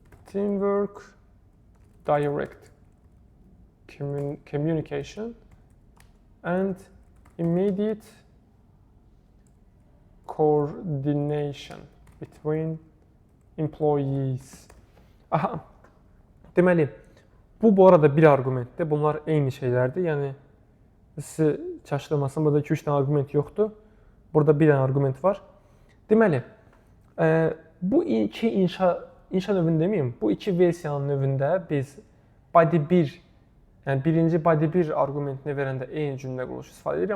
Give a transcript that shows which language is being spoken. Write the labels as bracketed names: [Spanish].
[English] teamwork, direct communication, and immediate coordination between employees. Aha. [Azerbaijani] Deməli, bu arada bir arqumentdir. Bunlar eyni şeylərdir. Yəni, sizi çaşdırmasın, burada 2-3 dənə arqument yoxdur. Burada bir dənə arqument var. Deməli, bu iki inşa növünü deməyim, bu iki versiyanın növündə biz body 1, yəni birinci body 1 arqumentini verəndə eyni cümlə quruluşu istifadə edirik.